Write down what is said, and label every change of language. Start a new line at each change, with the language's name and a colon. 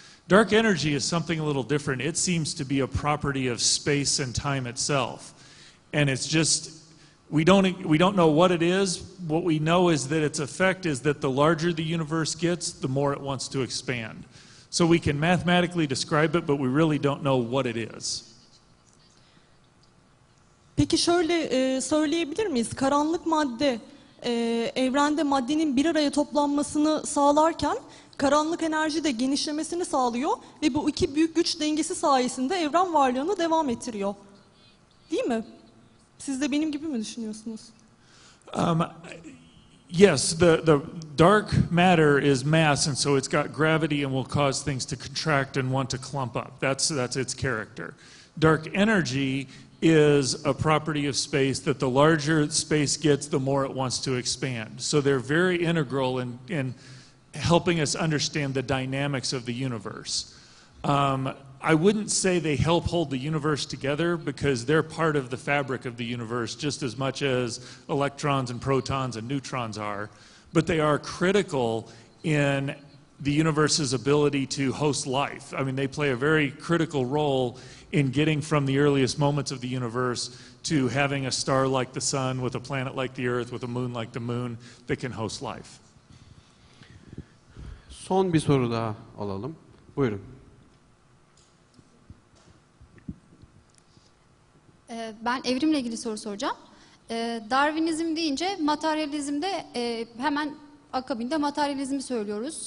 English: Dark energy is something a little different. It seems to be a property of space and time itself. And it's just, we don't know what it is. What we know is that its effect is that the larger the universe gets, the more it wants to expand. So we can mathematically describe it, but we really don't know what it is.
Turkish: Peki şöyle söyleyebilir miyiz? Karanlık madde evrende maddenin bir araya toplanmasını sağlarken karanlık enerji de genişlemesini sağlıyor ve bu iki büyük güç dengesi sayesinde evren varlığını devam ettiriyor. Değil mi? Siz de benim gibi mi düşünüyorsunuz?
English: Yes, the dark matter is mass, and so it's got gravity and will cause things to contract and want to clump up. That's its character. Dark energy is a property of space that the larger space gets, the more it wants to expand. So they're very integral in helping us understand the dynamics of the universe. I wouldn't say they help hold the universe together because they're part of the fabric of the universe just as much as electrons and protons and neutrons are, but they are critical in the universe's ability to host life. I mean, they play a very critical role in getting from the earliest moments of the universe to having a star like the sun, with a planet like the Earth, with a moon like the moon that can host life.
Turkish: Son bir soru daha alalım. Buyurun. Ben evrimle ilgili soru soracağım. Darwinizm deyince materyalizmde hemen akabinde materyalizmi söylüyoruz.